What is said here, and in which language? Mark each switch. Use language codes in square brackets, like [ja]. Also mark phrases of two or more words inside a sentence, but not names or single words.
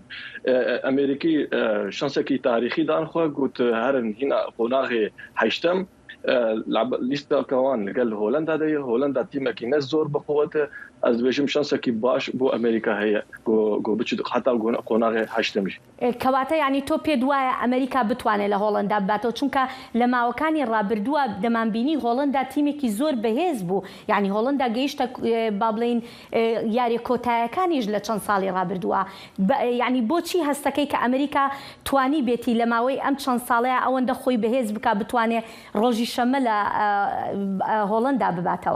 [ku] Amerîkî şansekî tarîxî dan xwe got herin hîna qonaxê heştem lîsteka wan li gel Holanda de ye. Holanda tîmekî ne zor bi quwet e. Ez dibêjim şansekî baş bo Amerîka heye got biçû heta qonaxê heştem jî. [ckb] کەواتە ینی تۆ پێ دوایە ئەمریکا بتوانێت لە هۆڵندا بباتەوە، چونکە لە ماوەکانی ڕابردووە دەمانبینی هۆڵندا تیمێکی زۆر بەهێز بوو. ینی هۆڵندا گەیشتە با بڵین یاری کۆتایەکانیش لە چەند ساڵی ڕابردووە. ینی بۆچی هەستەکەی کە ئەمریکا توانی بێتی لە ماوەی ئەم چەند ساڵەیە ئەوەندە خۆی بەهێز بک بتوانێت ڕۆژی شەمە لە هۆڵندا بباتەوە؟